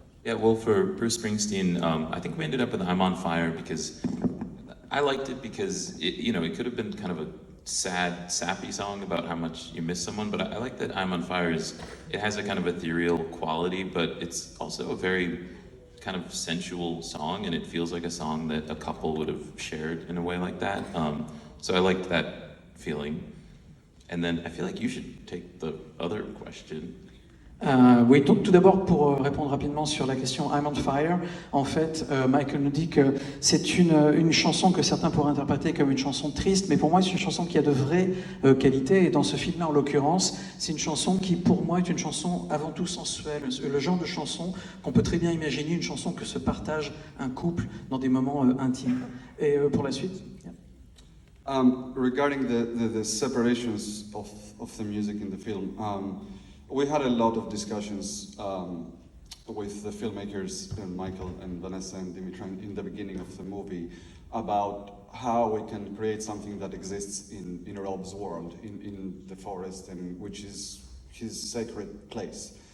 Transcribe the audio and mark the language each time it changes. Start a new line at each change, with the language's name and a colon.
English: Yeah, well, for Bruce Springsteen, I think we ended up with I'm on Fire because I liked it because it could have been kind of a sad, sappy song about how much you miss someone, but I like that I'm on Fire it has a kind of ethereal quality, but it's also a very kind of sensual song, and it feels like a song that a couple would have shared in a way like that. So I liked that feeling. And then I feel like you should take the other question.
French: Oui, donc tout d'abord pour répondre rapidement sur la question I'm on Fire, en fait Michael nous dit que c'est une chanson que certains pourraient interpréter comme une chanson triste, mais pour moi c'est une chanson qui a de vraies qualités, et dans ce film-là en l'occurrence, c'est une chanson qui pour moi est une chanson avant tout sensuelle, le genre de chanson qu'on peut très bien imaginer, une chanson que se partage un couple dans des moments intimes. Et pour la suite
English: regarding the separations of the music in the film, we had a lot of discussions with the filmmakers, Michael and Vanessa and Dimitri, in the beginning of the movie, about how we can create something that exists in Rob's world, in the forest, and which is his sacred place.